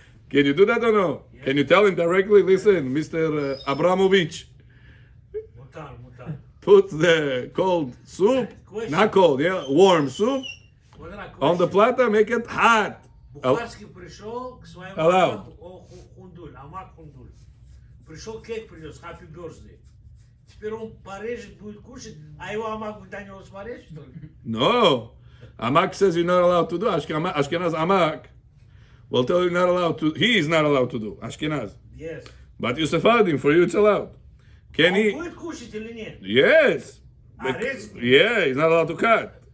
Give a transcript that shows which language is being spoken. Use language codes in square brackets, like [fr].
[en] Can you do that or no? Can you tell him directly, listen, Mr. Abramovich, [he] Мутар. [en] put the cold soup, not cold, yeah, warm soup, on the plata, make it hot. [ru] Бухарский пришел к своему Алло. Хундуль, Амак Хундуль. Пришел кейк принес, [en] Happy Birthday. [ru] Теперь он порежет, будет кушать, а его Амак будет на него смотреть, что ли? [en] No. Amak says you're not allowed to do. Ashkenaz Amak will tell you not allowed to. He is not allowed to do. Ashkenaz. Yes. But you Sephardim, for you it's allowed. Can he? [ru] будет кушать или нет? [en] Yes. [ru] Резать? [en] Yeah, he's not allowed to cut.